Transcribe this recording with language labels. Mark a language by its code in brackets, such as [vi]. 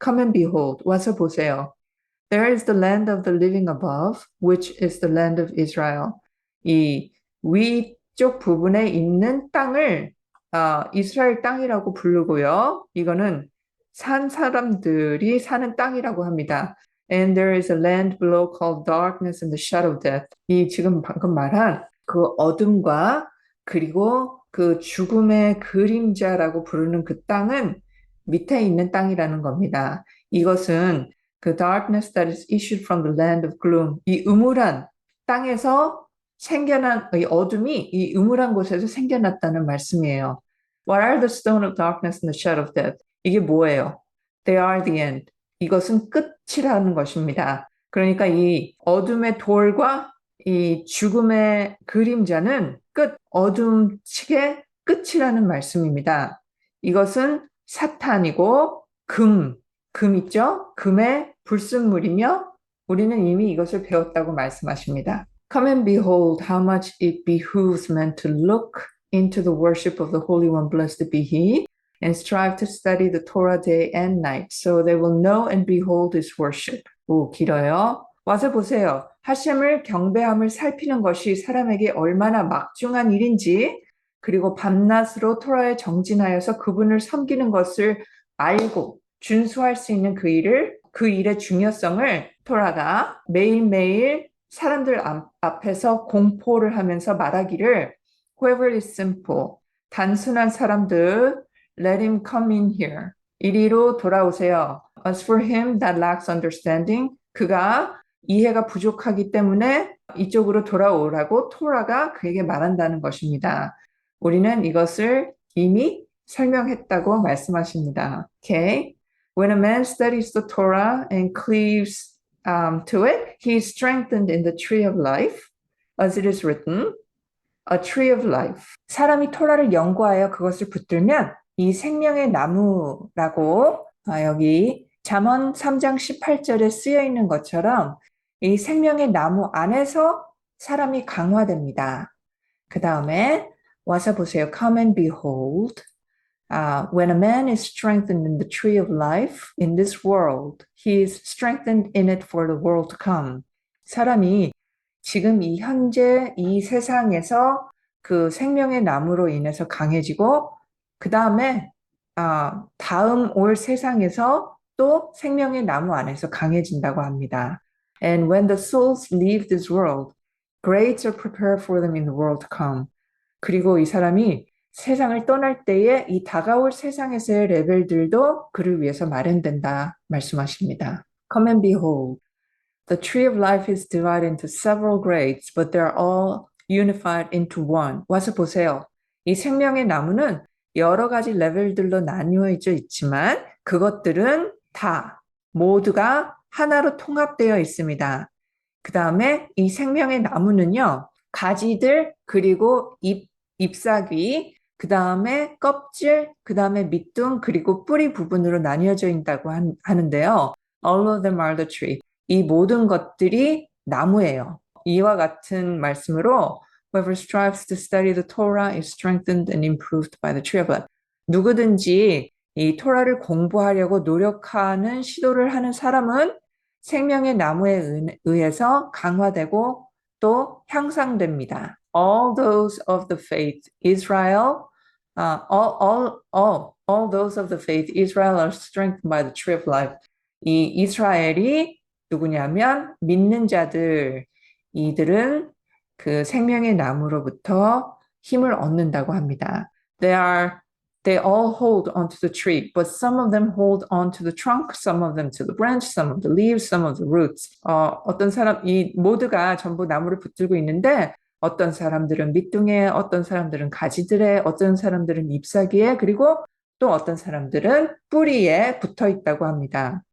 [en] Come and behold, [ko] 와서 보세요. [en] There is the land of the living above, which is the land of Israel. [ko] 이 위쪽 부분에 있는 땅을 이스라엘 땅이라고 부르고요. 이거는 산 사람들이 사는 땅이라고 합니다. [en] And there is a land below called darkness and the shadow of death. [ko] 이 지금 방금 말한 그 어둠과 그리고 그 죽음의 그림자라고 부르는 그 땅은 밑에 있는 땅이라는 겁니다. 이것은 그 [en] darkness that is issued from the land of gloom, [ko] 이 음울한 땅에서 생겨난 이 어둠이 이 음울한 곳에서 생겨났다는 말씀이에요. [en] What are the stone of darkness and the shadow of death? [ko] 이게 뭐예요? [en] They are the end. [ko] 이것은 끝이라는 것입니다. 그러니까 이 어둠의 돌과 이 죽음의 그림자는 끝, 어둠측의 끝이라는 말씀입니다. 이것은 사탄이고 금 있죠? 금의 불순물이며 우리는 이미 이것을 배웠다고 말씀하십니다. [en] Come and behold how much it behooves men to look into the worship of the Holy One, blessed be He, and strive to study the Torah day and night, so they will know and behold his worship. [ko] 오, 길어요. 와서 보세요. 하셴을 경배함을 살피는 것이 사람에게 얼마나 막중한 일인지, 그리고 밤낮으로 토라에 정진하여서 그분을 섬기는 것을 알고 준수할 수 있는 그 일의 중요성을 토라가 매일매일 사람들 앞에서 공포를 하면서 말하기를 [en] Whoever is simple, [ko] 단순한 사람들, [en] let him come in here. [ko] 이리로 돌아오세요. [en] As for him that lacks understanding, [ko] 그가 이해가 부족하기 때문에 이쪽으로 돌아오라고 토라가 그에게 말한다는 것입니다. 우리는 이것을 이미 설명했다고 말씀하십니다. [en] Okay. When a man studies the Torah and cleaves to it, he is strengthened in the tree of life, as it is written, a tree of life. [ko] 사람이 토라를 연구하여 그것을 붙들면 이 생명의 나무라고 여기 잠언 3장 18절에 쓰여 있는 것처럼 이 생명의 나무 안에서 사람이 강화됩니다. 그 다음에 와서 보세요. [en] Come and behold. When a man is strengthened in the tree of life in this world, he is strengthened in it for the world to come. [ko] 사람이 지금 이 현재 이 세상에서 그 생명의 나무로 인해서 강해지고 그 다음에 다음 올 세상에서 또 생명의 나무 안에서 강해진다고 합니다. [en] And when the souls leave this world, grades are prepared for them in the world to come. [ko] 그리고 이 사람이 세상을 떠날 때에 이 다가올 세상에서의 레벨들도 그를 위해서 마련된다 말씀하십니다. [en] Come and behold. The tree of life is divided into several grades, but they're all unified into one. [ko] 와서 보세요. 이 생명의 나무는 여러 가지 레벨들로 나뉘어져 있지만 그것들은 다 모두가 하나로 통합되어 있습니다. 그 다음에 이 생명의 나무는요. 가지들 그리고 잎사귀 그 다음에 껍질 그 다음에 밑둥 그리고 뿌리 부분으로 나뉘어져 있다고 하는데요. [en] All of them are the tree. [ko] 이 모든 것들이 나무예요. 이와 같은 말씀으로 [en] Whoever strives to study the Torah is strengthened and improved by the tree of life. [ko] 누구든지 이 토라를 공부하려고 노력하는 시도를 하는 사람은 생명의 나무에 의해서 강화되고 또 향상됩니다. [en] All those of the faith Israel, all those of the faith Israel are strengthened by the tree of life. [ko] 이 이스라엘이 누구냐면 믿는 자들, 이들은 그 생명의 나무로부터 힘을 얻는다고 합니다. [en] They all hold onto the tree, but some of them hold onto the trunk, some of them to the branch, some of the leaves, some of the roots. [ko] 어떤 사람, 이 모두가 전부 나무를 붙들고 있는데 어떤 사람들은 밑둥에, 어떤 사람들은 가지들에, 어떤 사람들은 잎사귀에, 그리고 또 어떤 사람들은 뿌리에 붙어 있다고 합니다.